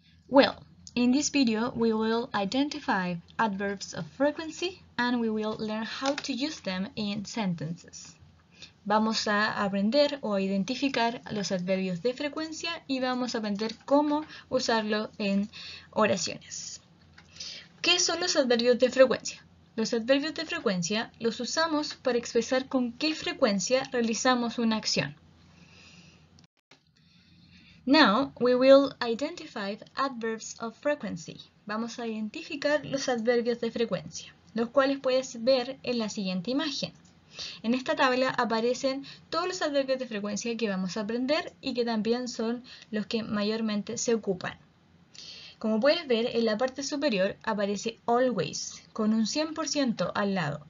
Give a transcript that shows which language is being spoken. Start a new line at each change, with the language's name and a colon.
English: Well, in this video we will identify adverbs of frequency and we will learn how to use them in sentences.
Spanish: Vamos a aprender o a identificar los adverbios de frecuencia y vamos a aprender cómo usarlo en oraciones. ¿Qué son los adverbios de frecuencia? Los adverbios de frecuencia los usamos para expresar con qué frecuencia realizamos una acción.
English: Now we will identify adverbs of frequency.
Spanish: Vamos a identificar los adverbios de frecuencia, los cuales puedes ver en la siguiente imagen. En esta tabla aparecen todos los adverbios de frecuencia que vamos a aprender y que también son los que mayormente se ocupan. Como puedes ver, en la parte superior aparece always, con un 100% al lado.